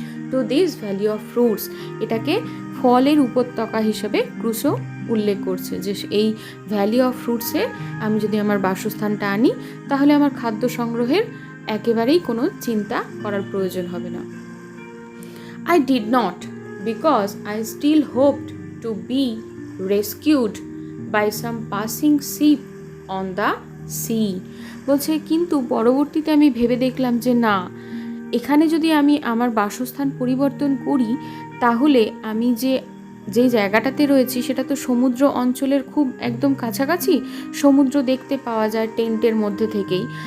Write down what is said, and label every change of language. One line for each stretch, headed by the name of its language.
Bangla: তো
English: this valley of fruits,
Bangla: এটাকে ফলের উপত্যকা হিসেবে ক্রুশো উল্লেখ করছে যে এই ভ্যালি অফ ফ্রুটসে আমি যদি আমার বাসস্থানটা আনি তাহলে আমার খাদ্য সংগ্রহের একেবারেই কোনো চিন্তা করার প্রয়োজন হবে না।
English: I did not, because I still hoped to be rescued by some passing ship on the sea.
Bangla: বলছে কিন্তু পরবর্তীতে আমি ভেবে দেখলাম যে না, এখানে যদি আমি আমার বাসস্থান পরিবর্তন করি তাহলে আমি যে জায়গাটাতে রয়েছি সেটা তো সমুদ্র অঞ্চলের খুব একদম কাছাকাছি, সমুদ্র দেখতে পাওয়া যায় টেন্টের মধ্যে থেকেই।